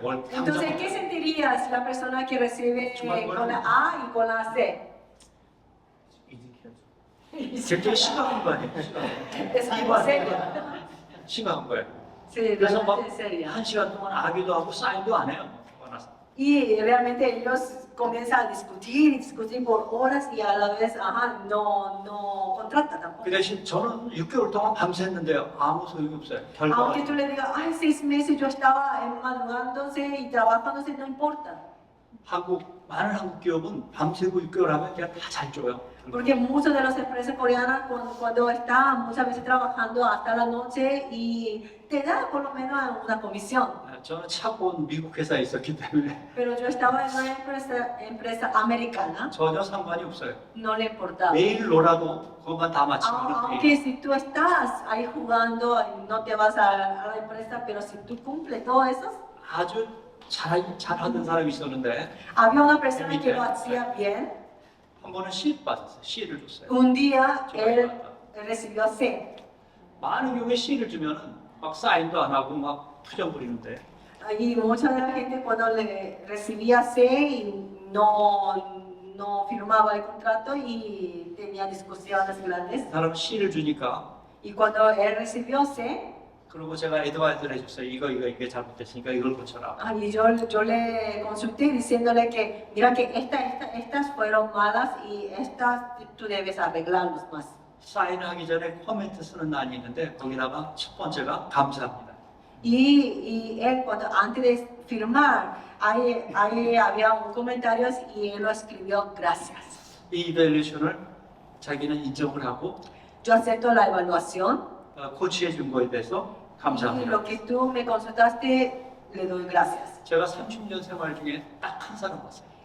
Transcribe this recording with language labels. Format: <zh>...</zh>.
<ko>월급</ko> <es>Entonces, ¿qué sentirías la persona que recibe con la A y con la C?</es> <ko>굉장히 심각한 거 아니에요?</ko> <es>Es algo serio.</es> <ko>심각한 거예요.</ko> <es>Sí,</es> <ko>그래서</ko> <es>realmente seria.</es> <ko>막 1시간 동안 아기도 하고 사인도 안 해요. 화나서.</ko> <es>Y realmente ellos comienzan a discutir por horas y a la vez, no contratan tampoco.</es> <ko>그 대신 저는 6개월 동안 밤샜는데요. 아무 소용이 없어요. 결과가.</ko> <es>Aunque tú le digas, ay, 6 meses yo estaba madrugándose y trabajándose, no importa.</es> <ko>많은 한국 기업은 밤새고 6개월 하면 그냥 다 잘 줘요.</ko> <es>Porque muchas de las empresas coreanas cuando están muchas veces trabajando hasta la noche y te da por lo menos una comisión.</es> <ko>저는 차고온 미국 회사에 있었기 때문에</ko> <es>Pero yo estaba en una empresa americana,</es> <ko>전혀 상관이 없어요.</ko> <es>no le importaba.</es> <ko>매일 놀아도 그것만 다 마치면</ko> <es>Aunque si tú estás ahí jugando, no te vas a la empresa, pero si tú cumples todo eso,</es> <ko>아주 잘하는 사람이 있었는데</ko> <es>había una persona que lo hacía bien.</es> <ko>한 번은 C 받았어요. C를 줬어요.</ko> <es>Un día él recibió C.</es> <ko>많은 경우에 C를 주면은 막 사인도 안 하고 막 투정 부리는데</ko> <es>Y mucha de la gente cuando le recibía C y no firmaba el contrato y tenía discusiones grandes.</es> <ko>그 사람은 C를 주니까</ko> <es>Y cuando él recibió C,</es> <ko>그리고 제가 애드바이스를 해줬어요. 이게 잘못됐으니까 이걸 고쳐라.</ko> <es>y yo le consulté diciéndole que mira que estas fueron malas y estas tú debes arreglarlos más.</es> <ko>사인하기 전에 코멘트 쓰는 난이 있는데 거기다가 첫 번째가 감사합니다.</ko> <es>Y él cuando antes de firmar ahí había un comentario y él lo escribió gracias.</es> <ko>이 이벨루션을 자기는 인정을 하고</ko> <es>Yo acepto la evaluación</es> <ko>코치해 준 거에 대해서</ko> <es>y</es> <ko>감사합니다.</ko> <es>lo que tú me consultaste le doy gracias.</es> <ko>제가 30년 생활 중에 딱 한 사람 봤어요.</ko>